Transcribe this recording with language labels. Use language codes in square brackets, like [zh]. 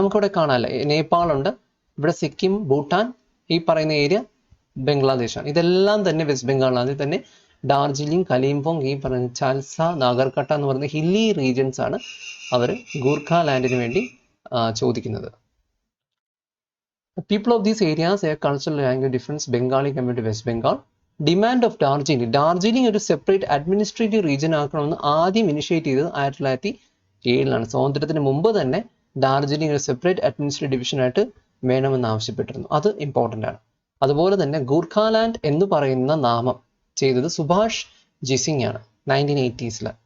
[ml] നമുക്കിവിടെ കാണാമല്ലേ, നേപ്പാളുണ്ട്, ഇവിടെ സിക്കിം, ഭൂട്ടാൻ, ഈ പറയുന്ന ഏരിയ ബംഗ്ലാദേശാണ്. ഇതെല്ലാം തന്നെ വെസ്റ്റ് ബംഗാളിലാണ്. അതിൽ തന്നെ ഡാർജിലിംഗ്, കലിംപോങ്, ഈ പറയുന്ന ചാൽസ, നാഗർകട്ട എന്ന് പറയുന്ന ഹില്ലി റീജിയൻസ് ആണ് അവർ ഗൂർഖാലാൻഡിന് വേണ്ടി ചോദിക്കുന്നത്. [en] People of these areas have cultural language difference Bengali compared to West Bengal. Demand of [ml] Darjeeling ഒരു സെപ്പറേറ്റ് അഡ്മിനിസ്ട്രേറ്റീവ് റീജിയൻ ആക്കണമെന്ന് ആദ്യം ഇനിഷ്യേറ്റ് ചെയ്തത് 1907 സ്വാതന്ത്ര്യത്തിന് മുമ്പ് തന്നെ ഡാർജിലിംഗ് ഒരു സെപ്പറേറ്റ് അഡ്മിനിസ്ട്രേറ്റീവ് ഡിവിഷനായിട്ട് വേണമെന്ന് ആവശ്യപ്പെട്ടിരുന്നു. അത് ഇമ്പോർട്ടൻ്റ് ആണ്. അതുപോലെ തന്നെ ഗൂർഖാലാൻഡ് എന്ന് പറയുന്ന നാമം ചെയ്തത് സുഭാഷ് ജിസിംഗ് ആണ് 1980s.